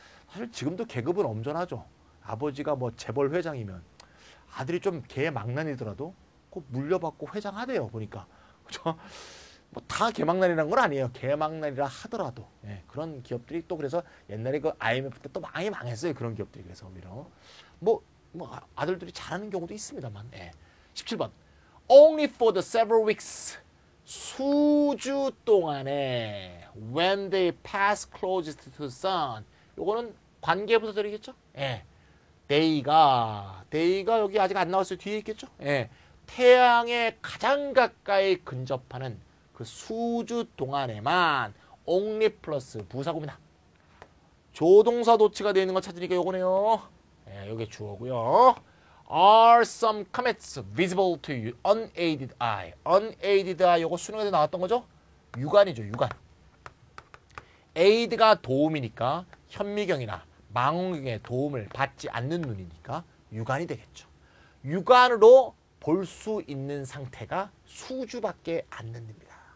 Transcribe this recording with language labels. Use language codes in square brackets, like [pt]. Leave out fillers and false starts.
[ko] 사실 지금도 계급은 엄존하죠. 아버지가 뭐 재벌 회장이면 아들이 좀 개망난이더라도 꼭 물려받고 회장하대요. 보니까 그렇죠. 뭐 다 개망난이라는 건 아니에요. 개망난이라 하더라도 예, 그런 기업들이 또 그래서 옛날에 그 IMF 때 또 많이 망했어요. 그런 기업들이 그래서 오히려 뭐 아들들이 잘하는 경우도 있습니다만. 예. [en] 17번 Only for the several weeks [ko] 수주 동안에 [en] when they pass closest to the sun [ko] 요거는 관계부사절이겠죠? 예. day가 여기 아직 안 나왔어요. 뒤에 있겠죠? 예. 태양에 가장 가까이 근접하는 그 수주 동안에만 only 플러스 부사구입니다. 조동사 도치가 되어 있는 거 찾으니까 요거네요. 예, 요게 주어고요. [en] Are some comets visible to you unaided eye? [ko] unaided eye 요거 수능에서 나왔던 거죠? 육안이죠. 육안. aid가 도움이니까 현미경이나 망원경의 도움을 받지 않는 눈이니까 육안이 되겠죠. 육안으로 볼 수 있는 상태가 수주밖에 안 됩니다.